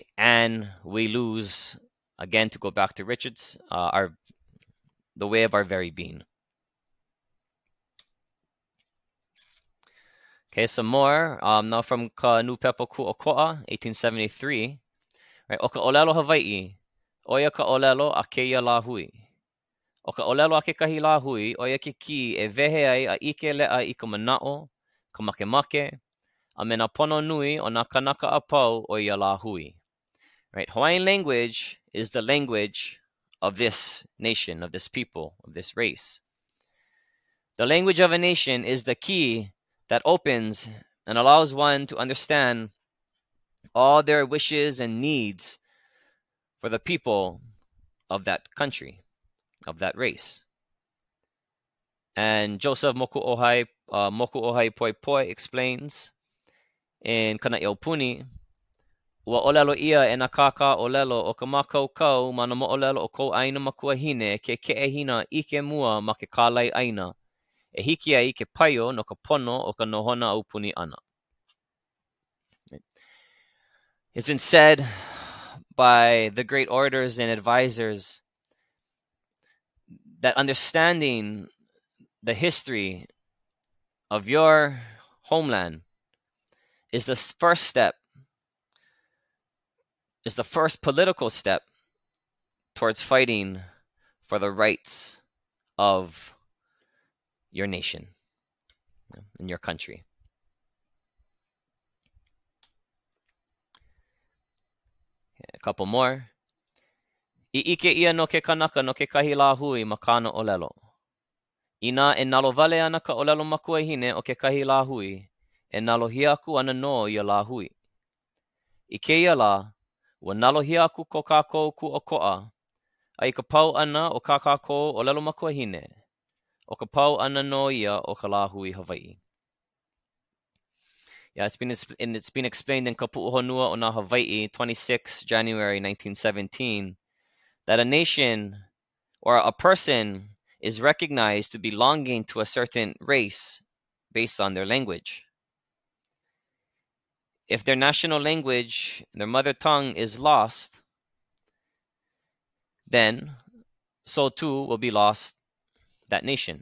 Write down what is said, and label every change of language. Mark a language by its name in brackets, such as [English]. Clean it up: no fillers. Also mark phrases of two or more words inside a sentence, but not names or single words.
[English] And we lose, again, to go back to Richard's, the way of our very being. Okay, some more. Now from Nupepo Ku'oko'a, 1873. Right, [Hawaiian] o ka ʻŌlelo Hawaiʻi, oia ka ʻŌlelo a keia lāhui. O ka ʻŌlelo a kekahi lāhui, oia ke ki e wehe ai a ʻike leʻa I ka manaʻo, ka makemake, a me nā pono nui o nā kanaka a pau o ia lāhui. [English] Right, Hawaiian language is the language of this nation, of this people, of this race. The language of a nation is the key that opens and allows one to understand all their wishes and needs for the people of that country, of that race. And Joseph Mokuʻohai Poi Poi explains in [Hawaiian] Kana Iopuni, ua ʻŌlelo ia e nā kākā ʻŌlelo o ka mākaukau ma na moʻolelo o kou ʻaina makuahine ke keʻehina ʻike mua ma ke kālai ʻaina, e hiki ai ke paio no ka pono o ka nohona aupuni ʻana. [English] It's been said by the great orators and advisors that understanding the history of your homeland is the first step, is the first political step towards fighting for the rights of your nation and your country. A couple more. [Hawaiian] ʻike ia no ke kanaka no kekahi lā hui ma kāna ʻōlelo. Ina e nalo wale ana ka ʻōlelo makuahine o kekahi lā hui, e nalo hia aku ana no ia lā hui. I keia lā, ua nalo hia aku ko kākou kuʻokoʻa, a I ka pau ana o ka kākou ʻōlelo makuahine, o ka pau ana no ia o ka lā hui Hawaiʻi. [English] Yeah, it's been explained in ka puʻuhonua o nā Hawaiʻi, 26 January 1917, that a nation or a person is recognized to belonging to a certain race based on their language. If their national language, their mother tongue is lost, then so too will be lost that nation.